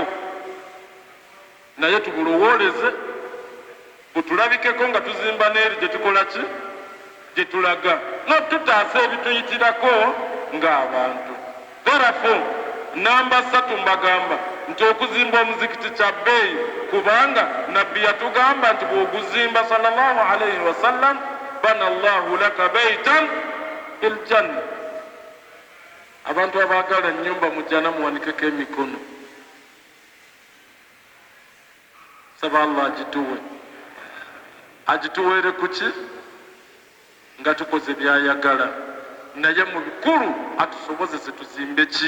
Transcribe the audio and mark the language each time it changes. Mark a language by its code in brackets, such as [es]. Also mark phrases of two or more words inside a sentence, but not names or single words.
[lg] Naye tubulowooleze butulabikeko nga tuzimba n'eri gye tukola ki? Gye tulaga. Tutaasa ebituyitirako ng'abantu. Therefore, namba 3 mbagamba nti okuzimba omuzikiti kya bbeeyi kubanga nabbi yatugamba nti bw'oguzimba [ar] صلى الله عليه وسلم بنى الله لك بيتا في الجنة. [lg] Abantu abaagala ennyumba mu jjana muwanikeko emikono. Saba Allah agituweere ku ki? Nga tukoze byayagala. Naye mu bikulu atusobozese tuzimbe ki?